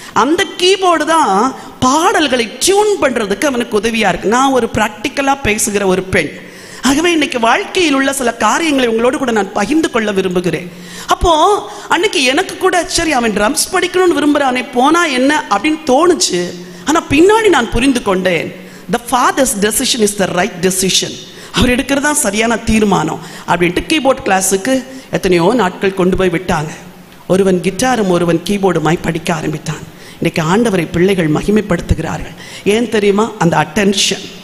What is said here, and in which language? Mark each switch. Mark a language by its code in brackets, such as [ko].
[ta] அந்த கீபோர்டு தான் பாடல்களை டியூன் பண்றதுக்கு அவனுக்கு உதவியா இருக்கு. நான் ஒரு பிராக்டிக்கலா பேசுகிற ஒரு பெண். ஆகவே இன்னைக்கு வாழ்க்கையில் உள்ள சில காரியங்களை உங்களோடு கூட நான் பகிர்ந்து கொள்ள விரும்புகிறேன். அப்போ அன்னைக்கு எனக்கு கூட சரி, அவன் ட்ரம்ஸ் படிக்கணும்னு விரும்புறானே, போனா என்ன அப்படின்னு தோணுச்சு. ஆனா பின்னாடி நான் புரிந்து கொண்டேன், [en] the father's decision is the right decision. [ta] அவர் எடுக்கிறது தான் சரியான தீர்மானம் அப்படின்ட்டு கீபோர்ட் கிளாஸுக்கு எத்தனையோ நாட்கள் கொண்டு போய் விட்டாங்க. ஒருவன் கிட்டாரும் ஒருவன் கீபோர்டுமாய் படிக்க ஆரம்பித்தான். இன்னைக்கு ஆண்டவரை பிள்ளைகள் மகிமைப்படுத்துகிறார்கள். ஏன் தெரியுமா? அந்த அட்டென்ஷன்.